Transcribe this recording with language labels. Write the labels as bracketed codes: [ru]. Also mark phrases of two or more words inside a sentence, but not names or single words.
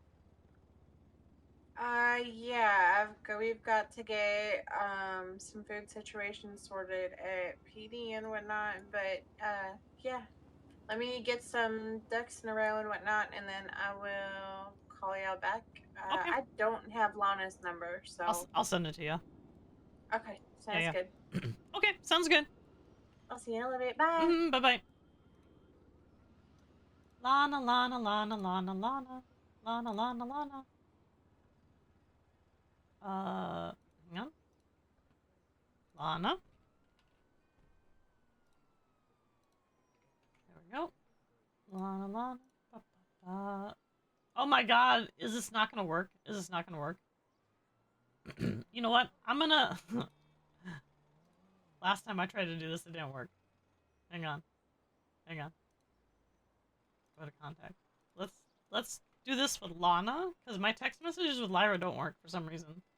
[en] Yeah, we've got to get some food situations sorted at PD and whatnot, but yeah, let me get some ducks in a row and whatnot, and then I will call y'all back. Okay. I don't have Lana's number, so I'll send it to you. okay, sounds Yeah. good. Okay, sounds good. I'll see you in a little bit. Bye. Bye bye. Lana, Lana, Lana, Lana, Lana, Lana, Lana, Lana. Hang on. Lana. There we go. Lana, Lana. Ba, ba, ba. Oh my god, is this not gonna work? Is this not gonna work? You know what? I'm gonna... Last time I tried to do this, it didn't work. Hang on. Hang on. Go to contact. Let's do this with Lana, because my text messages with Lyra don't work for some reason.